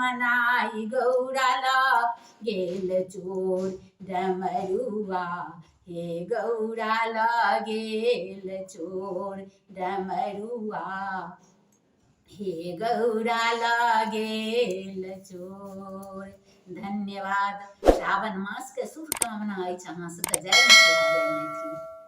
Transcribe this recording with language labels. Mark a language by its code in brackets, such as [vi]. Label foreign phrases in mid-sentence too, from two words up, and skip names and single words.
[mai] मनाई, गौरा लागेल चोर डमरुआ हे गौरा लगेल चोर डमरुआ, हे गौरा लगेल चोर। धन्यवाद। श्रावण मास के शुभकामना अछि अहाँ सबके। जय मिथिला, जय मैथिली।